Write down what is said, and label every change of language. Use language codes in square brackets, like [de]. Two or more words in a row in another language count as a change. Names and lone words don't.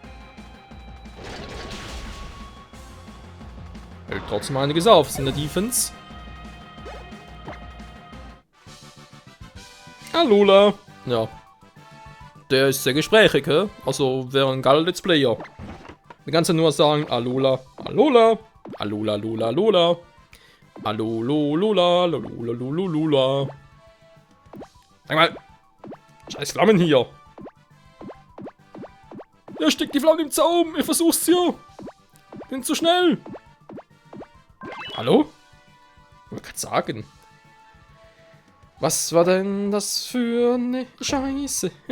[de] Hält trotzdem einiges auf, in der Defense. Alola. Ja. Der ist sehr gesprächig, hä? Also wäre ein geiler Let's Player. Wir kannst ja nur sagen, Alola, Alola, Alola, Lola, Lola, Alolo, Lola, Lola, Lola, Lola. Sag mal, scheiß Flammen hier. Ja, steckt die Flamme im Zaum, ich versuch's ja. Bin zu schnell. Hallo? Ich wollte gerade sagen. Was war denn das für eine Scheiße?